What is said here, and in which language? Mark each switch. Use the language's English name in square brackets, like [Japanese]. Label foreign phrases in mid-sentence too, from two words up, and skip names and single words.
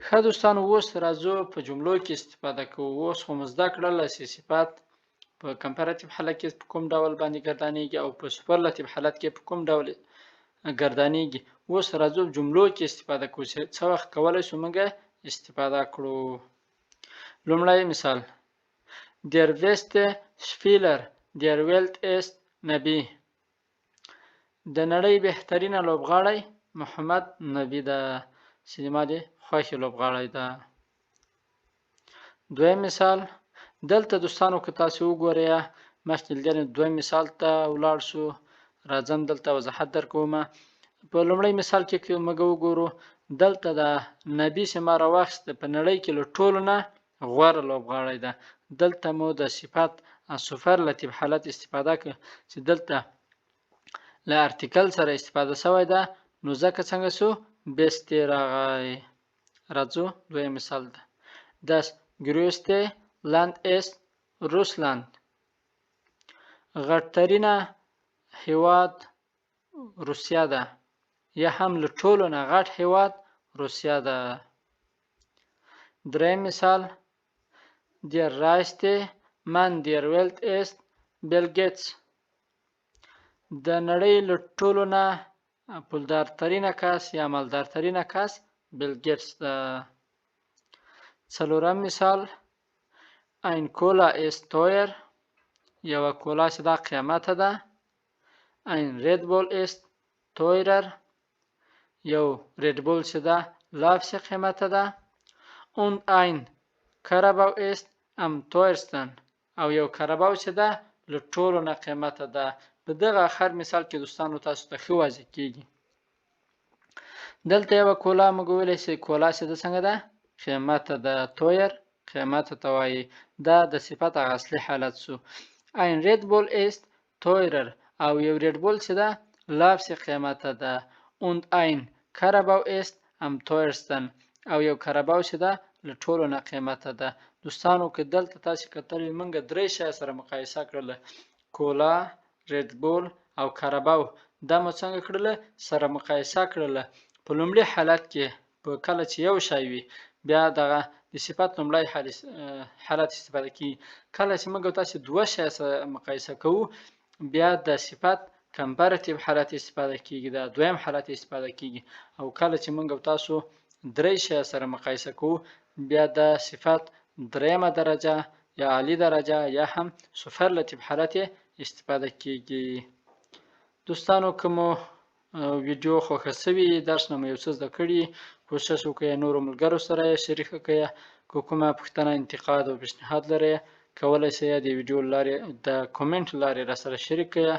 [Pashto] ښه دوستانو اوس راځو په جملو کې استفاده کوو. اوس خو مو زده کړل چې صفات په کمپراتیو حالت کې په کوم ډول باندې ګردانیږي او په سوپرلاتیو حالت کې په کوم ډول ګردانیږي. اوس راځو جملو کې استفاده کوو چې څه وخت کولی شو موږ استفاده کړو. لومړی مثال: [German] Der beste Spieler der Welt ist نبی. [Pashto] د نړۍ بهترینه لوبغاړی محمد نبی ده، چې زما د خوښې لوبغاړی ده. دویم مثال: دلته دوستانو که تاسو وګورئ مخکې لیدنې دویم مثال ته ولاړ شو. راځم دلته وضاحت درکوم. په لومړی مثال کې که موږ وګورو دلته د نبی چې ما راواخیسته په نړۍ کې له ټولو نه غوره لوبغاړی ده. دلته مو د صفت سوپرلاتیو حالت استفاده کړه چې دلته له ارتیکل سره استفاده شوی ده، نو ځکه څنګه شو بست راغی. راځو دویم مثال ده. [German] Das größte Land ist Russland. [Pashto] غټترینه هیواد روسیه ده، یا هم له ټولو نه غټ هیواد روسیه ده. دریم مثال: [German] Der reichste Mann der Welt ist Bill Gates. [Pashto] د نړۍ له ټولو نه پولدارترینه کس یا مالدارترینه کس بیل ګیټس ده. څلورم مثال: [German] Ein Cola ist teuer. [Pashto] یوه کولا چې دا قیمته ده. [German] Ein Red Bull ist teurer. [Pashto] یو ریډ بول چې ده لافسې قیمته ده. [German] Und ein Carabao ist am teuersten. [Pashto] او یو کارباو چې ده له ټولو نه قیمته ده. په دغه آخر مثال کې دوستانو تاسو ته ښه واضح کیږي. دلته یوه کولا موږ ویلی چې کولا چې ده څنګه ده قیمته ده. تویر قیمته ته وایي. دا د صفت هغه اصلي حالت شو. [German] Ein Red Bull ist teurer. [Pashto] او یو ریډ بول چې ده لافسې قیمته ده. [German] Und ein Carabao ist am teuersten. [Pashto] او یو کارباو چې ده له ټولو نه قیمته ده. دوستانو که دلته تاسو کتل موږ درې شیان سره مقایسه کړله: کولا، ریډ بول او کارباو. دا مو څنګه کړله سره مقایسه کړله. په لومړي حالت کې په کله چې یو شی وي بیا دغه د صفت لومړی حالت استفاده کیږي. کله چې موږ تاسو دوه شی سره مقایسه کوو بیا د صفت کمپراتیو حالت استفاده کیږي، دا دویم حالت استفاده کیږي. او کله چې موږ تاسو درې شی سره مقایسه کوو بیا د صفت دریمه درجه یا عالی درجه یا هم سوپرلاتیو حالت استفاده کیږي. دوستانو که مو ویډیو خوښه شوي درس نه مو یو څه زده کړي کوشش وکړئ نورو ملګرو سره یې شریکه کړئ. که کومه پوښتنه انتقاد او پیشنهاد لرئ کولی شئ د ویډیو لارې د کومنټ لارې راسره شریک کړئ.